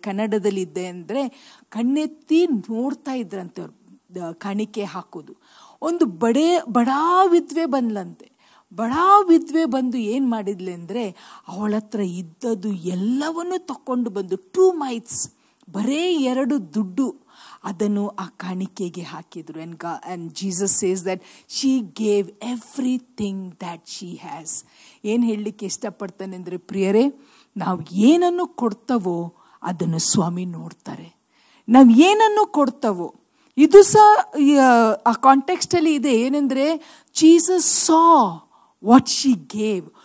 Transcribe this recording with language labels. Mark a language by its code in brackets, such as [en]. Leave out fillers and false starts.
[kn] ಕನ್ನಡದಲ್ಲಿ ಇದೆ ಅಂದರೆ ಕಣ್ಣೆತ್ತಿ ನೋಡ್ತಾ ಇದ್ರಂತೆ ಅವ್ರು ಕಾಣಿಕೆ ಹಾಕೋದು. ಒಂದು ಬಡಾ ವಿದ್ವೆ ಬಂದ್ಲಂತೆ. ಬಡಾ ವಿದ್ವೆ ಬಂದು ಏನು ಮಾಡಿದ್ಲೆ ಅಂದರೆ, ಅವಳ ಹತ್ರ ಇದ್ದದ್ದು ಎಲ್ಲವನ್ನೂ ತಕೊಂಡು ಬಂದು 2 mites, ಬರೇ 2 ದುಡ್ಡು, ಅದನ್ನು ಆ ಕಾಣಿಕೆಗೆ ಹಾಕಿದ್ರು. [en] and Jesus says that she gave everything that she has. [kn] ಏನು ಹೇಳಲಿಕ್ಕೆ ಇಷ್ಟಪಡ್ತಾನೆ ಅಂದರೆ, ಪ್ರಿಯರೇ, ನಾವು ಏನನ್ನು ಕೊಡ್ತವೋ ಅದನ್ನು ಸ್ವಾಮಿ ನೋಡ್ತಾರೆ. ನಾವು ಏನನ್ನು ಕೊಡ್ತವೋ, ಇದು ಸಹ ಆ ಕಾಂಟೆಕ್ಸ್ಟಲ್ಲಿ ಇದೆ. ಏನೆಂದರೆ, [en] Jesus saw what she gave.